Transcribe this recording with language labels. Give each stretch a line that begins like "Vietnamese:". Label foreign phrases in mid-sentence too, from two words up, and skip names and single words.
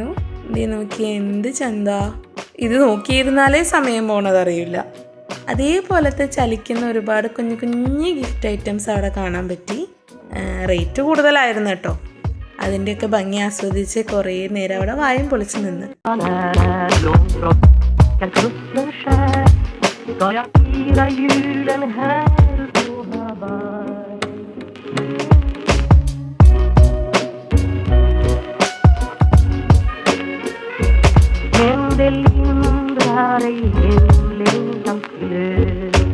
Malayalam: ഇത് നോക്കി, എന്ത് ചന്താ. ഇത് നോക്കിയിരുന്നാലേ സമയം പോണതറിയില്ല. അതേപോലത്തെ ചലിക്കുന്ന ഒരുപാട് കുഞ്ഞു കുഞ്ഞു
English: gift items
Malayalam: അവിടെ കാണാൻ പറ്റി. റേറ്റ് കൂടുതലായിരുന്നു കേട്ടോ. അതിൻ്റെയൊക്കെ ഭംഗി ആസ്വദിച്ച് കുറേ നേരം അവിടെ വായും പൊളിച്ച് നിന്ന്.
Swedish: Ska jag fira julen här på Hawaii. Men det lindrar ej hemlängtans glöd.